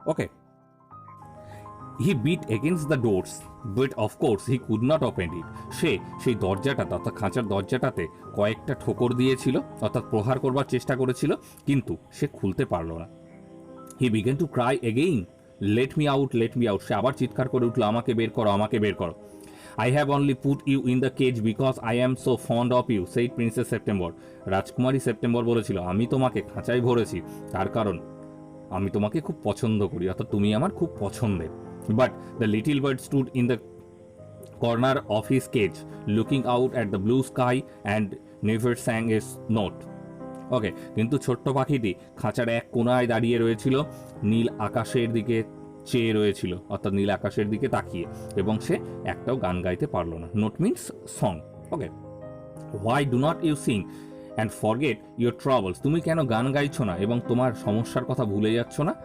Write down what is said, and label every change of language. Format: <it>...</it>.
<bn>Okay,</bn> <en>he beat against the doors but of course he could not open it,</en> <bn>সে সেই দরজাটাতে অর্থাৎ খাঁচার দরজাটাতে কয়েকটা ঠোকর দিয়েছিল অর্থাৎ প্রহার করবার চেষ্টা করেছিল, কিন্তু সে খুলতে পারলো না।</bn> <en>he began to cry again let me out,</en> <bn>সে আবার চিৎকার করে উঠলো আমাকে বের করো।</bn> <en>I have only put you in the cage because I am so fond of you, said Princess September.</en> <bn>রাজকুমারী সেপ্টেম্বর বলেছিল আমি তোমাকে খাঁচায় ভরেছি তার কারণ আমি তোমাকে খুব পছন্দ করি, অর্থাৎ তুমি আমার খুব পছন্দের।</bn> <en>But the little bird stood in the corner of his cage looking out at the blue sky and never sang a note.</en> <bn>ওকে, কিন্তু ছোট্ট পাখিটি খাঁচার এক কোণায় দাঁড়িয়ে রয়েছিল, নীল আকাশের দিকে চেয়ে রয়েছিল অর্থাৎ নীল আকাশের দিকে তাকিয়ে, এবং সে একটাও গান গাইতে পারলো না।</bn> <en>Note means song.</en> <bn>Okay,</bn> <en>why do not you sing and forget your troubles,</en> <bn>তুমি কেন গান গাইছো না এবং তোমার সমস্যার কথা ভুলে যাচ্ছ না?</bn>